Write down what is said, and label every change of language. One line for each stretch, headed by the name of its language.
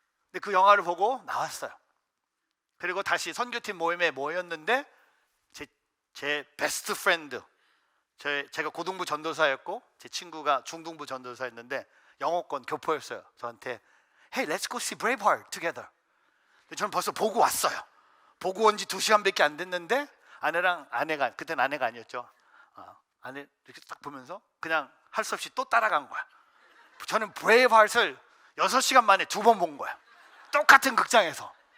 Korean: 근데 그 영화를 보고 나왔어요. 그리고 다시 선교팀 모임에 모였는데 제 베스트 프렌드, 제가 고등부 전도사였고 제 친구가 중등부 전도사였는데 영어권 교포였어요. 저한테
English: Hey, let's go see Braveheart together.
Korean: 근데 저는 벌써 보고 왔어요. 보고 온 지 2시간밖에 안 됐는데 아내가 그때는 아내가 아니었죠. 아내 이렇게 딱 보면서 그냥 할 수 없이 또 따라간 거야. 저는 브레이브하트를 6시간 만에 2번 본 거야. 똑같은 극장에서.